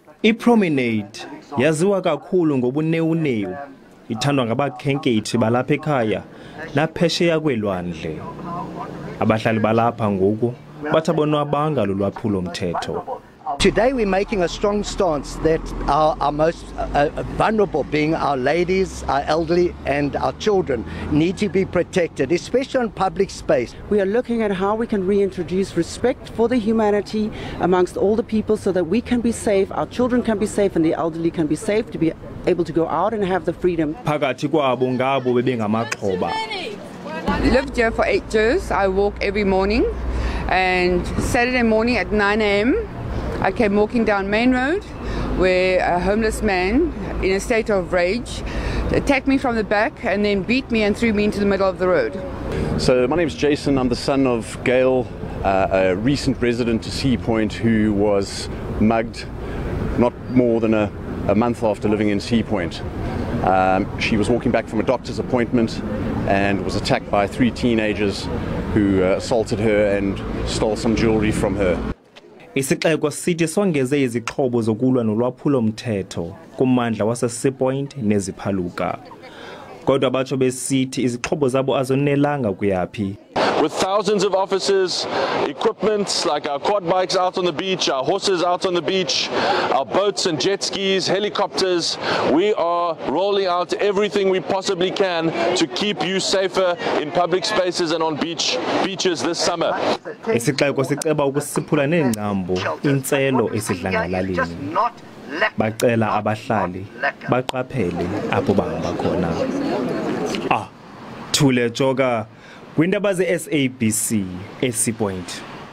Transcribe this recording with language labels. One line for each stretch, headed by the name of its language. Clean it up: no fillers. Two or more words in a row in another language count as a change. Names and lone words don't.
Xhosa: ipromenade yaziwa kakhulu ngobunewunewu, ithandwa ngabakhenkethi balapha ekhaya naphesheya kwelwandle. Abahlali balapha ngoku bathi abonwabanga lolwaphulo mthetho.
English: Today we're making a strong stance that our most vulnerable, being our ladies, our elderly and our children, need to be protected, especially in public space. We are looking at how we can reintroduce respect for the humanity amongst all the people so that we can be safe, our children can be safe and the elderly can be safe to be able to go out and have the freedom.
Xhosa: Phakathi kwabo ngabo bebengamaxhoba.
English: Lived here for 8 years. I walk every morning, and Saturday morning at 9 a.m. I came walking down Main Road where a homeless man in a state of rage attacked me from the back and then beat me and threw me into the middle of the road. So my name is Jason. I'm the son of Gail, a recent resident to Sea Point who was mugged not more than a month after living in Sea Point. She was walking back from a doctor's appointment and was attacked by 3 teenagers who assaulted her and stole some jewelry from her.
Xhosa: Isixeko sithi songeze izixhobo zokulwa nolwaphulo mthetho kummandla wase-Seaboard neziphaluka. Kodwa batsho besithi izixhobo zabo azonelanga kuyaphi.
English: With thousands of officers, equipment like our quad bikes out on the beach, our horses out on the beach, our boats and jet skis, helicopters, we are rolling out everything we possibly can to keep you safer in public spaces and on beaches this summer.
Xhosa: Isixeko siceba ukusiphula neengcambu intselo esidlangalaleni. Bacela abahlali baqaphele apho bahamba khona. Thule Joga, kwindaba ze-SABC eSeaboard.